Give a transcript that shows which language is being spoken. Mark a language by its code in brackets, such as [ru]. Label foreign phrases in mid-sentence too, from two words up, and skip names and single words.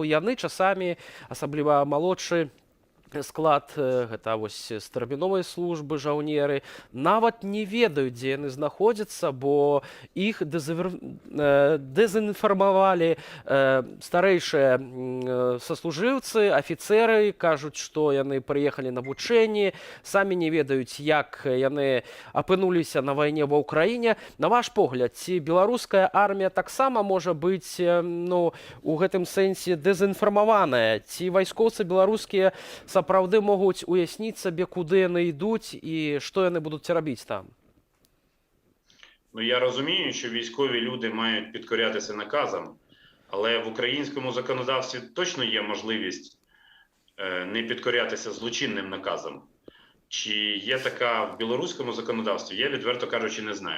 [be] Яны часамі, асабліва малодшы склад, гэта вось з тэрміновай службы жаўнеры, нават не ведаюць, дзе яны знаходзяцца, бо іх дэзінфармавалі старэйшыя саслужыўцы, афіцэры, кажуць, што яны прыехалі на вучэнні, самі не ведаюць, як яны апынуліся на вайне ва ўкраіне. На ваш погляд, ці беларуская армія таксама можа быць у гэтым сэнсе дэзінфармаваная? Ці вайскоўцы беларускія сапраўды могуць уясніць сабе, куды яны ідуць і што яны будуць рабіць там? [uk] Я розумію, що військові люди мають підкорятися наказам, але в українському законодавстві точно є можливість не підкорятися злочинним наказам. Чи є така в білоруському законодавстві, я, відверто кажучи, не знаю.